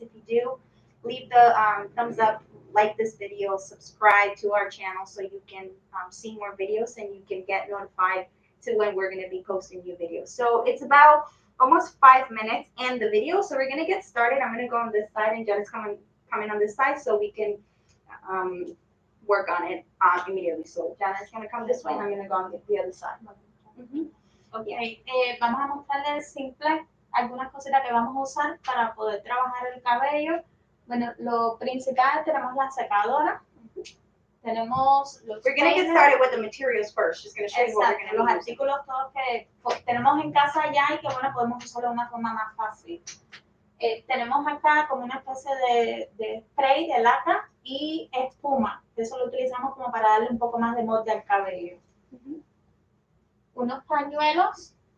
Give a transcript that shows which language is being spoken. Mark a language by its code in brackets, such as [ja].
[en] If you do, leave the thumbs up, like this video, subscribe to our channel so you can see more videos and you can get notified to when we're going to be posting new videos. So it's about almost 5 minutes in the video, so we're going to get started. I'm going to go on this side, and Jen's coming on this side so we can work on it immediately. So Jen's going to come this way, and I'm going to go on the other side. [es] Ok, vamos a mostrarles simple algunas cositas que vamos a usar para poder trabajar el cabello. Bueno, lo principal, tenemos la secadora, tenemos los [en] We're going to get started with the materials first. Just going to show you what we're going to [es] los [en] use. [es] artículos todos que tenemos en casa ya y que bueno, podemos usarlo de una forma más fácil. Tenemos acá como una especie de spray de laca y espuma. Eso lo utilizamos como para darle un poco más de molde al cabello. Unos pañuelos